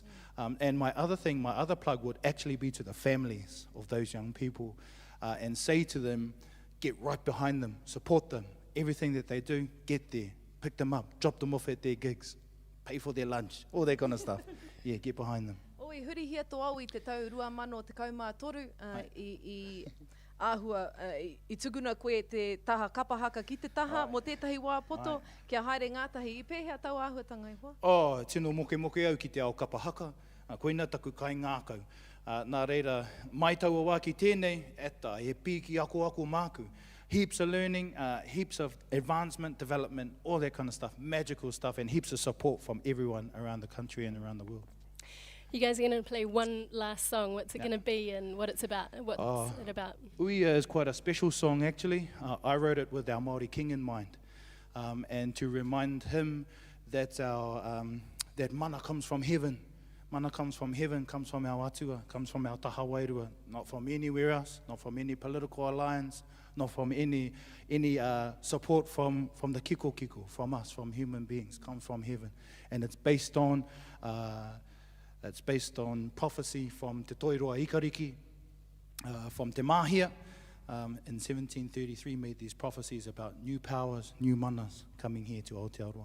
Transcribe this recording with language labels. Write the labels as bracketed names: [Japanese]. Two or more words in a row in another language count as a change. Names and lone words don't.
[English] And my other plug would actually be to the families of those young people, and say to them, get right behind them, support them. Everything that they do, get there, pick them up, drop them off at their gigs, pay for their lunch, all that kind of stuff. Yeah, get behind them. [Māori] Oi, huri hia tō au I te tau 2013 I āhua I tuguna koe te taha kapahaka ki te taha mo tētahi wā poto kia haere ngātahi I pēhea tau āhuatanga I hoa. Oh, tino moke au ki te ao kapahaka, koina taku kai ngākau. Nā reira, mai taua wā ki tēnei, ata, he pīki ako māku. [English] Heaps of learning, heaps of advancement, development, all that kind of stuff, magical stuff, and heaps of support from everyone around the country and around the world. You guys are going to play one last song. What's it going to be and what it's about? What's it about? Uia is quite a special song, actually. I wrote it with our Māori king in mind, and to remind him that our that mana comes from heaven. Mana comes from heaven, comes from our atua, comes from our [Māori] taha wairua, [English] not from anywhere else, not from any political alliance, not from any support from the kiko, from us, from human beings, comes from heaven. And it's based on prophecy from Te Toiroa Ikariki, from Te Mahia, in 1733 made these prophecies about new powers, new manas coming here to Aotearoa.